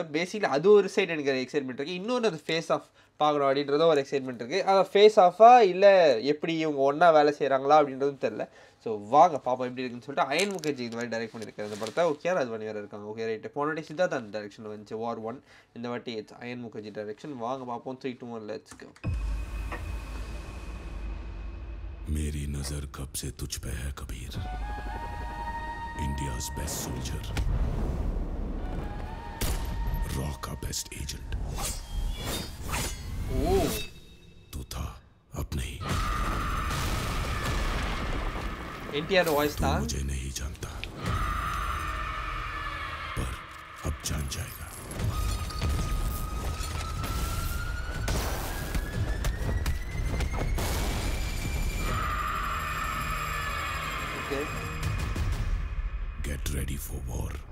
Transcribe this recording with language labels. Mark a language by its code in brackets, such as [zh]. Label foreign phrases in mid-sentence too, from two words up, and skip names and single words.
[ta] பேசிக்கலி அது ஒரு சைடு எனக்கு எக்ஸைட்மெண்ட் இருக்குது. இன்னொன்று அந்த [en] face off [ta] பார்க்கணும் அப்படின்றத ஒரு எக்ஸைட்மெண்ட் இருக்குது. அது ஃபேஸ் ஆஃபா இல்லை எப்படி இவங்க ஒன்றா வேலை செய்கிறாங்களா அப்படின்றதும் தெரில. ஸோ வாங்க பாப்பா எப்படி இருக்குன்னு சொல்லிட்டு. அயன் முகர்ஜி இந்த மாதிரி டைரக்ட் பண்ணியிருக்காரு அந்த படத்தை. ஓகே, அது பண்ணி வேறு இருக்காங்க. ஓகே ரைட்டு. போன வாட்டி சித்தார்த் அந்த டைரக்ஷனில் வந்துச்சு வார் 1. இந்த வாட்டி இட்ஸ் அயன் முகர்ஜி டைரக்ஷன். வாங்க பார்ப்போம். 3, 2, 1 [en] let's go. [hi] मेरी नजर कब से तुझ पे है कबीर, [en] India's best soldier, [hi] रॉ का [en] best agent. [hi] तू था, अब नहीं। एनटीआर वॉइस था। मुझे नहीं जानता, पर अब जान जाएगा। [en] Get ready for war.